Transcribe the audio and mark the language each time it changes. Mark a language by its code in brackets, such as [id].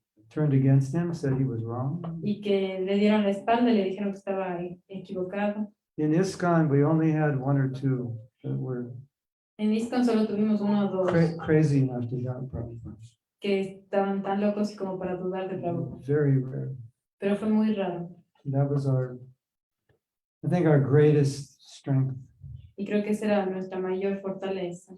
[en] turned against him, said he was wrong? [es] y que le dieron la espalda y le dijeron que estaba equivocado? [en] In ISKCON, we only had one or two that were [es] En ISKCON solo tuvimos uno o dos [en] crazy enough to doubt Prabhupada. [es] que estaban tan locos como para dudar de Prabhupada, [en] Very rare. [es] pero fue muy raro. [en] That was I think our greatest strength. [es] Y creo que esa era nuestra mayor fortaleza.